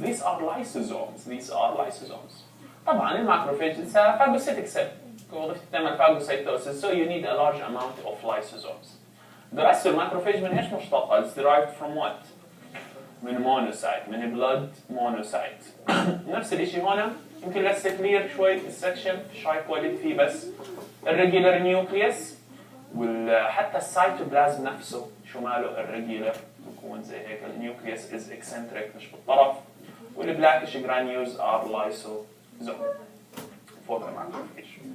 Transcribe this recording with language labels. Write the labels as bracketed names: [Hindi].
[English] These are lysosomes. [Arabic] طبعا [English] الماكروفاج is a phagocytic cell. [Arabic] وظيفته تعمل [English] phagocytosis, so you need a large amount of lysosomes. The rest of the macrophage [Arabic] من ايش مشتقة؟ [English] It's derived from what? من monocyte, من blood monocyte. [Arabic] نفس الشيء هنا يمكن لسه clear شوي السكشن شاي كواليتي فيه بس irregular nucleus وحتى السيتوبلازم نفسه شو ماله irregular بكون زي هيك. [English] النيوكليوس is eccentric [Arabic] مش بالطرف [English] والبلاكش granules are lysosomes for the macrophage.